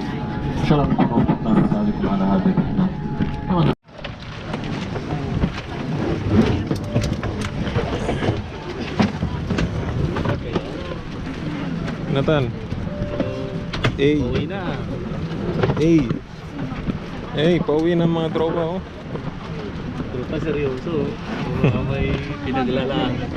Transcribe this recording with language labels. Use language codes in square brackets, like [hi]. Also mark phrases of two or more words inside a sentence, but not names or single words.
[ar] إن شاء الله نكون وفقنا نساعدكم على هذه الرحلة. [tl] Nathan. Uwi na. Pauwi ng mga tropa oh. Tropa seryoso. Mga may pinaglalaan.